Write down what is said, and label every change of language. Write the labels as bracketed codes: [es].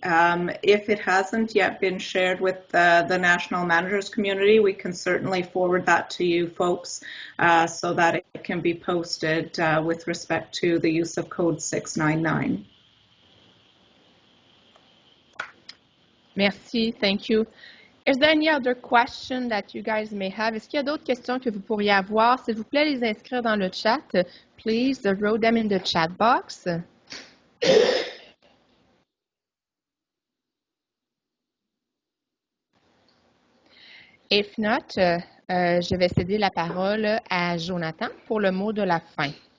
[en] If it hasn't yet been shared with the National Managers community, we can certainly forward that to you folks so that it can be posted with respect to the use of code 699. Merci, thank you. Is there any other question that you guys may have? [fr] Est-ce qu'il y a d'autres questions que vous pourriez avoir? S'il vous plaît, les inscrire dans le chat. [en] Please wrote them in the chat box. If not, [fr] je vais céder la parole à Jonathan pour le mot de la fin.